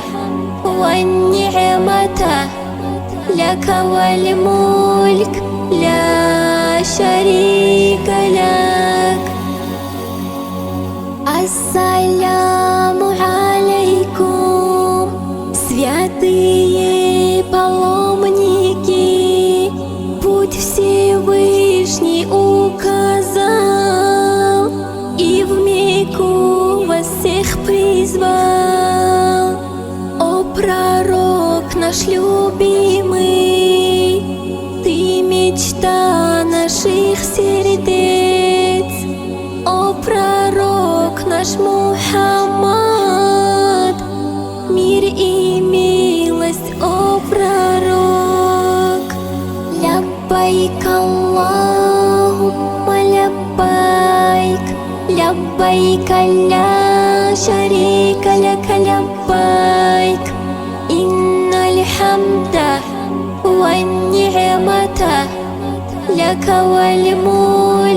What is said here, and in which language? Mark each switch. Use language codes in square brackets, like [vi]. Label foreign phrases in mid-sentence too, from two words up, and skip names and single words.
[ar] والنعمة لك والملك لا شريك لك السلام عليكم [ru] святые паломники, путь Всевышний указал и в Мекку вас всех призвал. О пророк наш любимый, ты мечта наших сердец. О пророк наш Мухаммад, мир и милость, о пророк. [ar] لبيك اللهم لبيك، لبيك لا شريك لك لبيك، إن الحمد والنعمة لك والملك